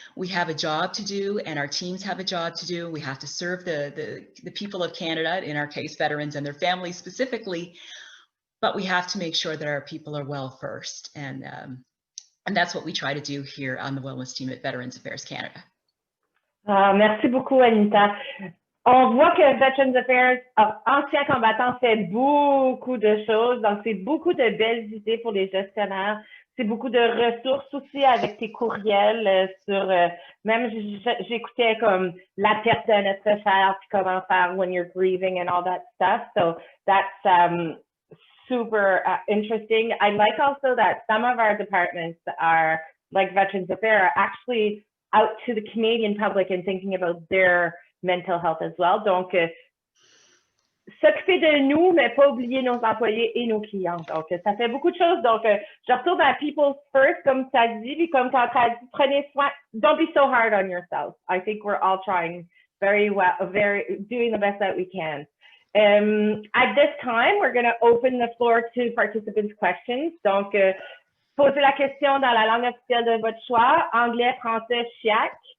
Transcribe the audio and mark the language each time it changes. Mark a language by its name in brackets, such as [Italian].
[English] We have a job to do and our teams have a job to do. We have to serve the people of Canada, in our case, veterans and their families specifically, but we have to make sure that our people are well first. And that's what we try to do here on the wellness team at Veterans Affairs Canada. [French] Merci beaucoup, Anita. On voit que Veterans Affairs, ancien combattant, fait beaucoup de choses. Donc, c'est beaucoup de belles idées pour les gestionnaires. C'est beaucoup de ressources aussi avec tes courriels sur, même j'écoutais comme la perte d'un être cher, puis comment faire [English] when you're grieving and all that stuff. So that's super interesting. I like also that some of our departments are, like Veterans Affairs, are actually out to the Canadian public and thinking about their mental health as well. [French] Donc, s'occuper de nous, mais pas oublier nos employés et nos clients. Donc, ça fait beaucoup de choses. Donc, je retourne à people first, comme ça dit, puis comme tu as dit, prenez soin. [English] Don't be so hard on yourself. I think we're all trying very well, doing the best that we can. At this time, we're going to open the floor to participants' questions. [French] Donc, posez la question dans la langue officielle de votre choix, anglais, français, chiac.